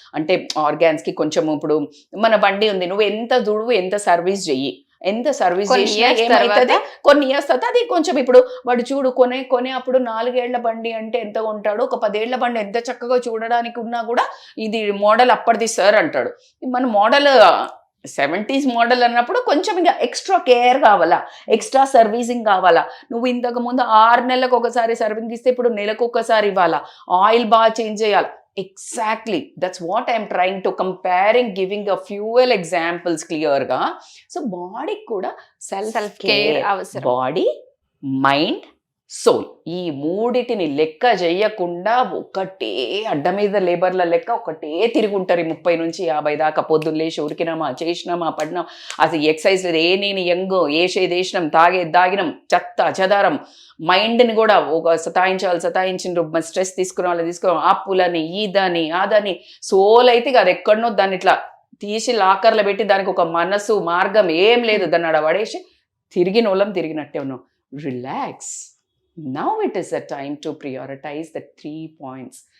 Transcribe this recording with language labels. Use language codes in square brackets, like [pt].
[te] అంటే ఆర్గాన్స్కి కొంచెం, ఇప్పుడు మన బండి ఉంది, నువ్వు ఎంత దుడువు ఎంత సర్వీస్ చెయ్యి, ఎంత సర్వీస్ చేసినా ఏమవుతుంది, కొన్ని ఇయర్స్ తర్వాత అది కొంచెం, ఇప్పుడు వాడు చూడు కొనే అప్పుడు 4 ఏళ్ల బండి అంటే ఎంత కొంటాడు, ఒక 10 ఏళ్ల బండి ఎంత చక్కగా చూడడానికి ఉన్నా కూడా ఇది మోడల్ అప్పటిది సార్ అంటాడు. మన మోడల్ 70s మోడల్ అన్నప్పుడు కొంచెం ఇంకా ఎక్స్ట్రా కేర్ కావాలా, ఎక్స్ట్రా సర్వీసింగ్ కావాలా. నువ్వు ఇంతకు ముందు 6 నెలలకు ఒకసారి సర్వీసింగ్ ఇస్తే ఇప్పుడు నెలకు ఒకసారి ఇవ్వాలా, ఆయిల్ బాగా చేంజ్ చేయాలి. [en] Exactly, that's what I'm trying to comparing, giving a few examples clearగా. [te] So body కూడా సెల్ఫ్ కేర్ అవసరం. బాడీ, మైండ్, సోల్, ఈ మూడిటిని లెక్క చేయకుండా ఒకటే అడ్డ మీద లేబర్ల లెక్క ఒకటే తిరుగుంటారు 30 నుంచి 50 దాకా. పొద్దున్న లేచి ఉరికినామా, చేసినామా, పడినాం, అసలు ఎక్సర్సైజ్ నేను యంగ్ దేశం దాగినం, చెత్త చెదారం. మైండ్ని కూడా ఒక సతాయించిండ్రు, స్ట్రెస్ తీసుకున్నాం, అప్పులని ఇదని అదని. సోల్ అయితే అది ఎక్కడనో దాన్ని ఇట్లా తీసి లాకర్లో పెట్టి దానికి ఒక మనసు మార్గం ఏం లేదు, దాన్ని అడ పడేసి తిరిగినట్టే ఉన్నాం. [en] Relax. Now it is the time to prioritize the 3 points.